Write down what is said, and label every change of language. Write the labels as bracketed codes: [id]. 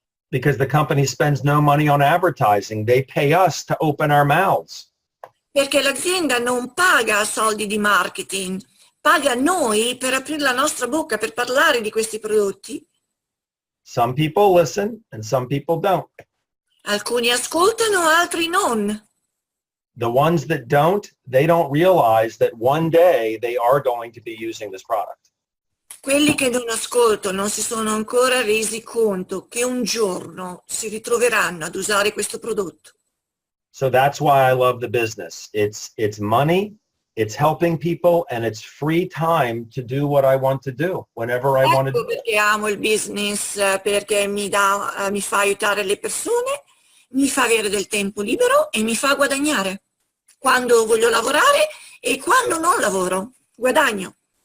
[en] Because the company spends no money on advertising. They pay us to open our mouths. [it] Perché l'azienda non paga soldi di marketing, paga noi per aprire la nostra bocca, per parlare di questi prodotti. [en] Some people listen and some people don't. [it] Alcuni ascoltano, altri non. [en] The ones that don't, they don't realize that one day they are going to be using this product. [it] Quelli che non ascoltano non si sono ancora resi conto che un giorno si ritroveranno ad usare questo prodotto. [en] So that's why I love the business. It's money, it's helping people, and it's free time to do what I want to do whenever I want to [it] Ecco [en] do it. [it] perché amo il business, perché mi fa aiutare le persone, mi fa avere del tempo libero e mi fa guadagnare. Quando voglio lavorare e quando non lavoro, guadagno.